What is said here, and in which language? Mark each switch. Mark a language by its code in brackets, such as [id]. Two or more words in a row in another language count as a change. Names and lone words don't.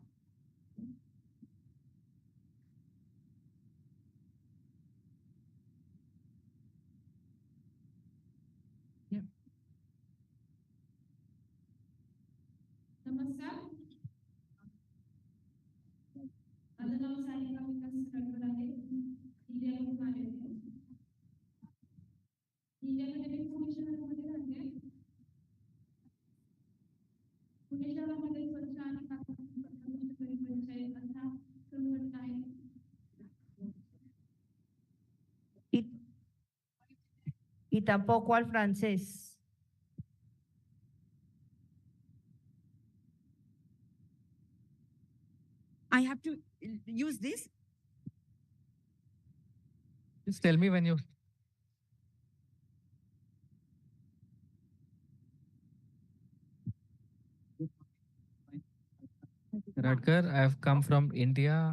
[mr] नमस्कार, माझं नाव सारिका विकास कराडकर आहे. इंडियामधून आलेले आहे. इंडियामध्ये मी पुणे शहरामध्ये राहते. पुणे शहरामध्ये स्वच्छ आणि कष्टकरी पंचायत असा संघटना आहे. [es] Y tampoco al francés. [en] I have to use this? Just tell me when you... Radkar, I have come from India.